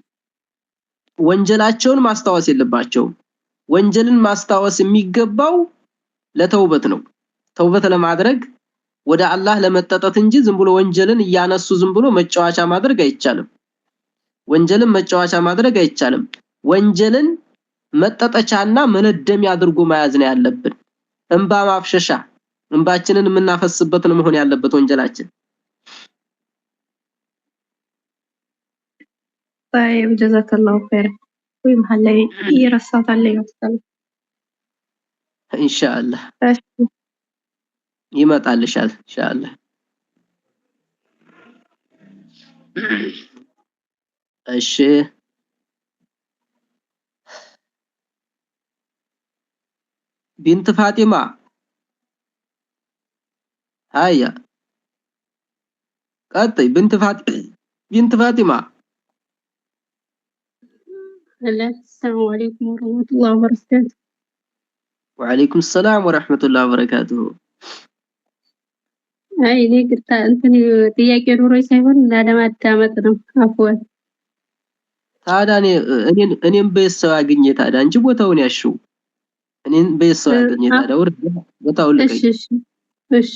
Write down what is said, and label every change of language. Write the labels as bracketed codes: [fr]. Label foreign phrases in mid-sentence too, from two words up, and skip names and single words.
[am] ወንጀላቸውን ማስታወስ የለባቸውም። ወንጀልን ማስታወስ የሚገባው ለተውበት ነው። ተውበት ለማድረግ ወደ አላህ ለመጠጠት እንጂ ዝም ብሎ ወንጀልን እያነሱ ዝም ብሎ መጫወቻ ማድረግ አይቻልም። ወንጀልን መጫወቻ ማድረግ አይቻልም። ወንጀልን መጠጠቻና መነደሚያ አድርጎ መያዝ ነው ያለብን። እንባ ማፍሸሻ እንባችንን የምናፈስበት ነው መሆን ያለበት ወንጀላችን። [ar] طيب جزاك الله خير [am] ወይ መሐል ላይ ይረሳታል ይመስላል። ኢንሻአላህ ይመጣልሻል ኢንሻአላህ። እሺ ቢንት ፋጢማ ሃያ ቀጥይ ቢንት ፋጢማ [ar] السلام عليكم ورحمة الله وبركاته. وعليكم السلام ورحمة الله وبركاته. [am] አይ እኔ ግርታ እንትን ጥያቄ ኑሮኝ ሳይሆን ላለማዳመጥ ነው። አፍወን ታዲያ እኔም በየሰው አግኘ ታዲያ አንቺ ቦታውን ያሽው እኔን በየሰው አግኘ ታዲያ ወርድ ቦታውን ልቀቂ። እሺ